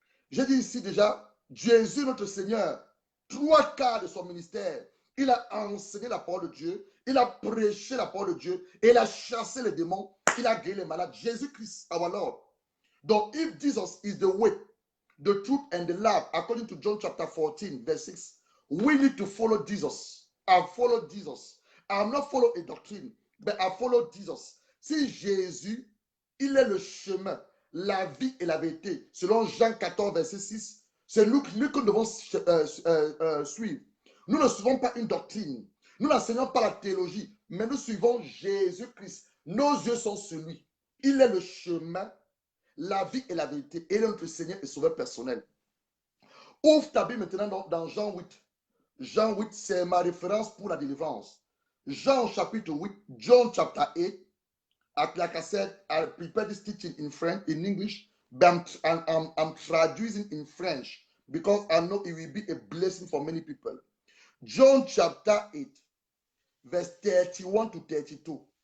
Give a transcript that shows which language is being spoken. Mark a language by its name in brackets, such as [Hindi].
[French] J'ai dit ici déjà, Jésus notre Seigneur, 3/4 de son ministère, il a enseigné la parole de Dieu, il a prêché la parole de Dieu, et il a chassé les démons, il a guéri les malades. [English] Jésus-Christ, our Lord. [French] Donc, [English] if Jesus is the way, the truth and the life, according to John chapter 14, verse 6, we need to follow Jesus. I follow Jesus. I'm not follow a doctrine, but I follow Jesus. [French] Si Jésus, il est le chemin, la vie et la vérité, selon Jean 14, verset 6, c'est nous que nous devons suivre. Nous ne suivons pas une doctrine. Nous n'enseignons pas la théologie, mais nous suivons Jésus-Christ. Nos yeux sont sur lui. Il est le chemin, la vie et la vérité. Il est notre Seigneur et Sauveur personnel. Ouvre ta Bible maintenant dans Jean 8. Jean 8, c'est ma référence pour la délivrance. Jean chapitre 8, [English] John chapter 8. Like I said, I prepared this teaching in French, in English, but I'm traducing in French because I know it will be a blessing for many people. John chapter 8, verse 31 to 32.